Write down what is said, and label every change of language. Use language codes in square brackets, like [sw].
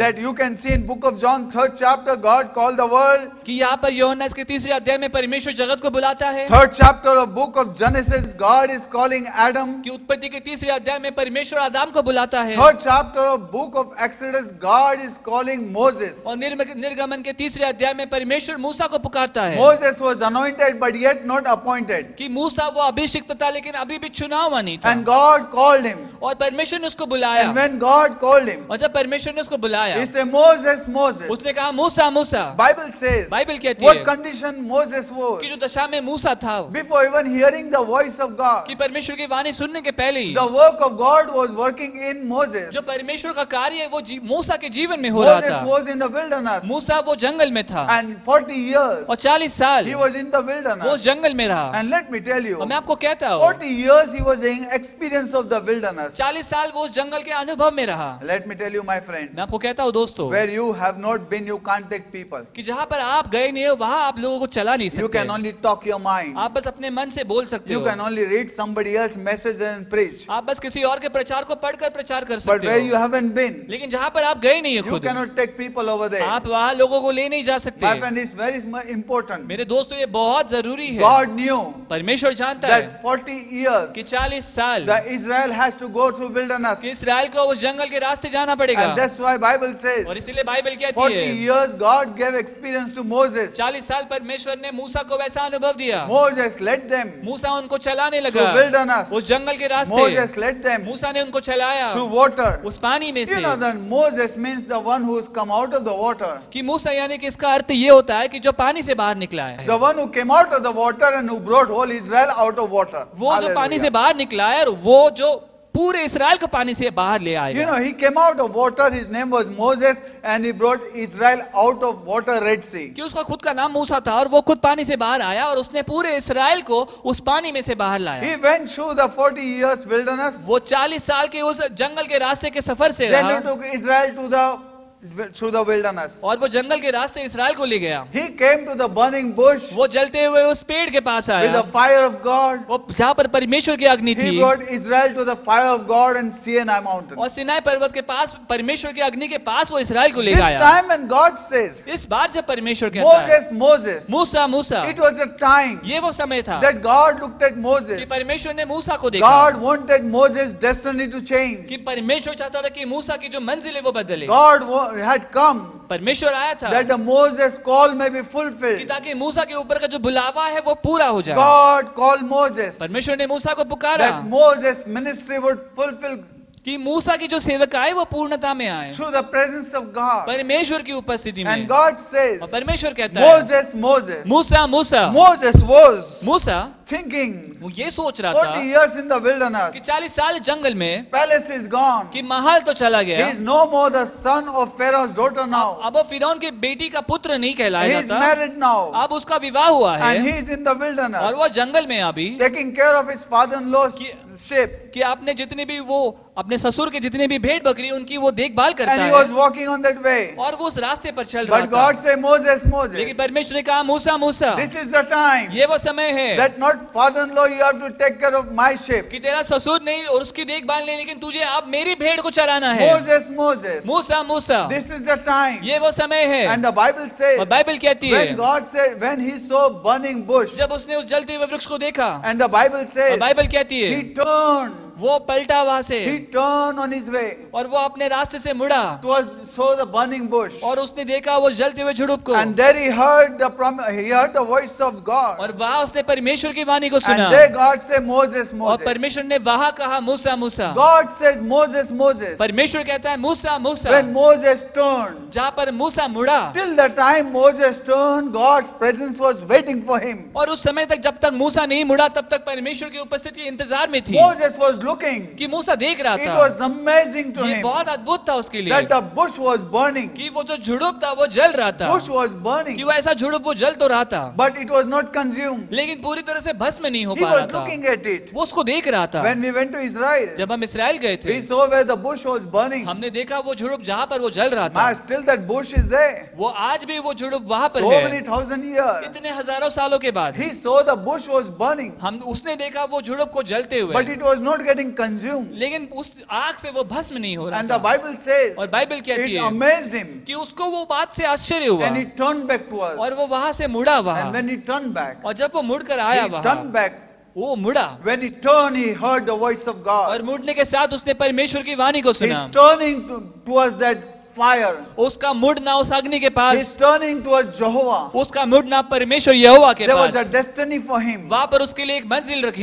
[en] that you can see in book of John 3rd chapter, God called the world. [hi] कि यहाँ पर यूहन्ना इसके 3रे अध्याय में परमेश्वर जगत को बुलाता है, [en] 3rd chapter of book of Genesis, God is calling Adam. [hi] कि उत्पत्ति के 3रे अध्याय में परमेश्वर आदम को बुलाता है, [en] 3rd chapter of book of Exodus, God is calling Moses. [hi] और निर्गमन के 3रे अध्याय में परमेश्वर मूसा को पुकारता है। [en] Moses was anointed but yet not appointed. [hi] कि मूसा वो अभिषिक्त था लेकिन अभी भी चुना हुआ नहीं था, [en] And God called him. [hi] और परमेश्वर ने उसको बुलाया। [en] And when God called him, [hi] और जब परमेश्वर ने उसको बुलाया, [en] he said, Moses, Moses. [hi] उसने कहा मूसा मूसा। [en] Bible says, [hi] बाइबल कहती [en] what [hi] है [en] condition Moses was. [hi] कि जो दशा में मूसा था, [en] Before even hearing the voice of God, [hi] कि परमेश्वर की वाणी सुनने के पहले ही [en] the work of God was working in Moses. [hi] जो परमेश्वर का कार्य है वो मूसा के जीवन में हो रहा [en] Moses [hi] था। [en] was in the wilderness. [hi] मूसा वो जंगल में था, [en] And 40 years, [hi] और 40 साल [en] he was in the [hi] वो उस [en] wilderness. [hi] जंगल में रहा। [en] And let me tell you, [hi] और मैं आपको कहता हूँ, [en] 40 years he was in experience of the wilderness. [hi] 40 साल वो उस जंगल के अनुभव में रहा। [en] Let me tell you, my friend, [hi] मैं आपको कहता हूँ दोस्तों, [en] where you have not been, you can't take people. [hi] कि जहाँ पर आप गए नहीं हो वहाँ आप लोगों को चला नहीं [en] You can [hi] सकते। [en] only talk your mind. [hi] आप बस अपने मन से बोल सकते [en] You [hi] हो, [en] can only read somebody else's message and preach. [hi] आप बस किसी और के प्रचार को पढ़कर प्रचार कर [en] But where [hi] सकते [en] you [hi] हो, [en] haven't been, [hi] लेकिन जहाँ पर आप गए नहीं हो [en] you [hi] खुद, [en] cannot take people over there. [hi] आप वहाँ लोगों को ले नहीं जा सकते। [en] My friend, it's very important. [hi] मेरे दोस्तों ये बहुत जरूरी है। [en] God knew [hi] परमेश्वर जानता है [en] that 40 years [hi] कि 40 साल [en] the Israel has to go through wilderness. [hi] कि इस्राएल को उस जंगल के रास्ते जाना पड़ेगा, [en] And that's why Bible [hi] और [en] says [hi] इसीलिए बाइबल कहती [en] 40 [hi] है [en] years God gave experience to Moses. [hi] 40 साल परमेश्वर ने मूसा को वैसा अनुभव दिया। [en] Moses led them [hi] मूसा उनको चलाने [en] through [hi] लगा [en] wilderness. [hi] उस जंगल के रास्ते। [en] Moses led them [hi] मूसा ने उनको चलाया [en] through water. [hi] उस पानी में [en] You [hi] से। [en] know that Moses means the one who's come out of the water. [hi] कि मूसा यानी कि इसका अर्थ ये होता है कि जो पानी से बाहर निकला है, [en] The one who came out of the water and who brought whole Israel out of water. [hi] वो जो पानी से [en] Hallelujah. [hi] बाहर निकला है और वो जो पूरे इसराइल को पानी से बाहर ले [en] You [hi] आएगा। [en] know, he came out of water, his name was Moses, and he brought Israel out of water, Red Sea. [hi] कि उसका खुद का नाम मूसा था और वो खुद पानी से बाहर आया और उसने पूरे इसराइल को उस पानी में से बाहर लाया। [en] He went through the 40 years wilderness. [hi] वो 40 साल के उस जंगल के रास्ते के सफर से [en] Then [hi] रहा [en] he took Israel through the wilderness. [hi] और वो जंगल के रास्ते इसराइल को ले गया। [en] He came to the burning bush [hi] वो जलते हुए उस पेड़ के पास [en] with [hi] आया, [en] the fire of God. [hi] वो जहाँ पर परमेश्वर की अग्नि [en] He [hi] थी, [en] brought Israel to the fire of God and Sinai mountain. [hi] और सिनाई पर्वत के पास परमेश्वर की अग्नि के पास वो इसराइल को ले [en] This [hi] गया। [en] time when God says, [hi] इस बार जब परमेश्वर कहता है [en] Moses, [hi] Musa Musa, [en] it was a time [hi] ये वो समय था [en] that God looked at [hi] कि [en] Moses. [hi] परमेश्वर ने मूसा को देखा, [en] God wanted Moses' destiny to [hi] कि [en] change. [hi] परमेश्वर चाहता था कि मूसा की जो मंजिल है वो बदले। [en] God had come [hi] परमेश्वर आया था [en] that the Moses call may be [hi] कि [en] fulfilled. [hi] ताकि मूसा के ऊपर का जो बुलावा है वो पूरा हो जाए। [en] God called Moses [hi] परमेश्वर ने मूसा को पुकारा [en] that Moses' ministry would fulfill [hi] कि मूसा की जो सेवक आए वो पूर्णता में आए [en] through the presence of God. [hi] परमेश्वर की उपस्थिति में। [en] And God [hi] और [en] says, [hi] परमेश्वर कहता है [en] Moses, [hi] Musa Musa, [en] Moses was [hi] Musa [en] thinking [hi] वो ये सोच रहा [en] 40 [hi] था [en] years in the [hi] कि [en] wilderness, [hi] 40 साल जंगल में [en] palace is gone. [hi] कि महल तो चला [en] He [hi] गया, [en] is no more the son of Pharaoh's daughter now. [hi] अब वो फिरौन के बेटी का पुत्र नहीं [en] He [hi] कहलाया [en] is [hi] जाता, [en] married now. [hi] अब उसका विवाह हुआ [en] And he [hi] है [en] is in the [hi] और [en] wilderness [hi] वो जंगल में अभी [en] taking care of his father-in-law's sheep. [hi] कि आपने जितने भी वो अपने ससुर के जितने भी भेड़ बकरी उनकी वो देखभाल करता [en] And he was [hi] है [en] walking on that way. [hi] और वो उस रास्ते पर चल रहा [en] But [hi] था। [en] God said, Moses, [hi] लेकिन [en] Moses, [hi] परमेश्वर ने कहा मूसा मूसा, [en] this is the time [hi] ये वो समय है [en] that not father-in-law, you have to take care of my sheep. [hi] कि तेरा ससुर नहीं और उसकी देखभाल नहीं, लेकिन तुझे अब मेरी भेड़ को चराना है। [en] Moses, Moses, [hi] Musa Musa, [en] this is the time. [hi] ये वो समय है। [en] And the Bible says, [hi] और बाइबल कहती है [en] when God said, when he saw burning bush, [hi] जब उसने उस जलते हुए वृक्ष को देखा, [en] and the Bible [hi] और [en] says, [hi] बाइबल कहती है [en] he turned, [hi] वो पलटा वहां से [en] he turned on his way [hi] और वो अपने रास्ते से मुड़ा [en] towards saw the burning bush. [hi] और उसने देखा वो जलते हुए झुड़ुप को, [en] And there he heard the voice of God. [hi] और वहां उसने परमेश्वर की वाणी को सुना [en] And there God said, Moses, [hi] और [en] Moses. [hi] परमेश्वर ने वहां कहा मूसा मूसा। [en] God says, Moses, Moses. [hi] परमेश्वर कहता है मूसा मूसा। [en] When Moses turned, [hi] जहाँ पर मूसा मुड़ा, [en] till the time Moses turned, God's presence was waiting for him. [hi] और उस समय तक जब तक मूसा नहीं मुड़ा तब तक परमेश्वर की उपस्थिति इंतजार में थी। [en] Moses was looking. [hi] कि मूसा देख रहा [en] It [hi] था, [en] was amazing to [hi] ये [en] him [hi] बहुत अद्भुत था उसके लिए [en] that the bush was burning. [hi] कि वो जो झुड़ुप था वो जल रहा था, [en] Bush was [hi] कि [en] burning, [hi] वो ऐसा झुड़ुप वो जल तो रहा था [en] but it was not consumed. [hi] लेकिन पूरी तरह से भस्म नहीं हो [en] He [hi] पा रहा [en] was [hi] था। [en] looking at it. [hi] वो उसको देख रहा था। [en] When we went to Israel, [hi] जब हम इसराइल गए थे [en] we saw where the bush was burning. [hi] हमने देखा वो झुड़ुप जहाँ पर वो जल रहा था, [en] Still that bush is there. [hi] वो आज भी वो झुड़ुप वहाँ पर [en] So [hi] है। [en] many thousand years. [hi] इतने हजारों सालों के बाद [en] He saw the bush was burning, [hi] हम उसने देखा वो झुड़ुप को जलते हुए, [en] but it was not getting consumed. [hi] लेकिन उस आग से वो भस्म नहीं हो रहा [en] And the [hi] था। [en] Bible says [hi] और बाइबल कहती [en] it [hi] है [en] amazed him, [hi] कि उसको वो बात से आश्चर्य हुआ [en] and he turned back to [hi] और [en] us. [hi] वो वहां से मुड़ा [en] And [hi] वहां, [en] when he turned back, [hi] और जब वो मुड़कर आया [en] he [hi] वहां, [en] turned back. [hi] वो मुड़ा [en] When he turned, he heard the voice of God. [hi] और मुड़ने के साथ उसने परमेश्वर की वाणी को [en] He's [hi] सुना। [en] turning towards that fire. [hi] उसका मुड़ना उस अग्नि के [en] He's [hi] पास, [en] turning towards Jehovah. [hi] उसका मुड़ना परमेश्वर यहोवा के [en] There was a [hi] pass, [en] destiny for him. [hi] वहां पर उसके लिए एक मंजिल रखी